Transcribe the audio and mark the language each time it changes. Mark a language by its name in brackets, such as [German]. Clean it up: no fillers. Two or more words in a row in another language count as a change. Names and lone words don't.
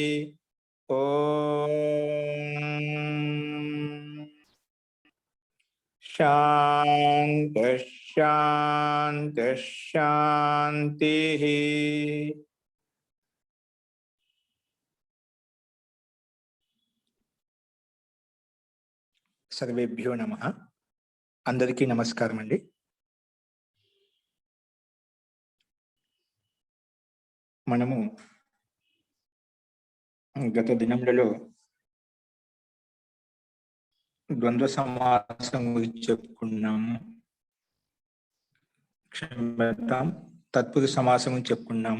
[Sanskrit] ओम शांति शांति शांति। सर्वेभ्यो नमः। [Telugu] అందరికీ నమస్కారం అండీ। మనము గత దినములలో ద్వంద్వ సమాసం గురించి చెప్పుకున్నాము. క్షమిద్దాం, తత్పురుష సమాసం గురించి చెప్పుకున్నాము.